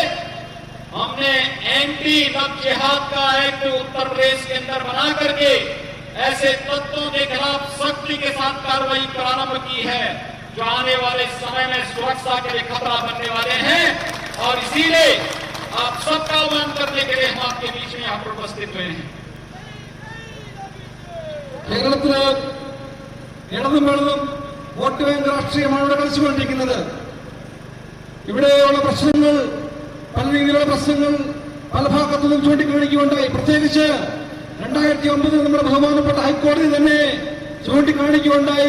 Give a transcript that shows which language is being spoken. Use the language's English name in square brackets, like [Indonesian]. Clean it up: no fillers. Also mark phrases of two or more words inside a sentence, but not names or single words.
[Hindi] हमने [English] anti love [Hindi] जिहाद का एक्ट उत्तर प्रदेश के अंदर बना करके ऐसे तत्वों के खिलाफ सख्ती के साथ कार्रवाई प्रारंभ की है जो आने वाले समय में सुरक्षा के लिए खतरा बनने वाले हैं। और इसीलिए आप सबका आह्वान करने के लिए हम आपके बीच में यहाँ पर उपस्थित हुए हैं। [Malayalam] കേരളത്തില് ഇടതും വെള്ളതും വോട്ട് ബാങ്ക് രാഷ്ട്രീയമാണ് ഇവിടെ കളിച്ചുകൊണ്ടിരിക്കുന്നത്. ഇവിടെയുള്ള പ്രശ്നങ്ങൾ പല രീതിയിലുള്ള പ്രശ്നങ്ങൾ പല ഭാഗത്തുനിന്നും ചൂണ്ടിക്കാണിക്കുകയുണ്ടായി. പ്രത്യേകിച്ച് 2009 നമ്മുടെ ബഹുമാനപ്പെട്ട ഹൈക്കോടതി തന്നെ ചൂണ്ടിക്കാണിക്കുകയുണ്ടായി.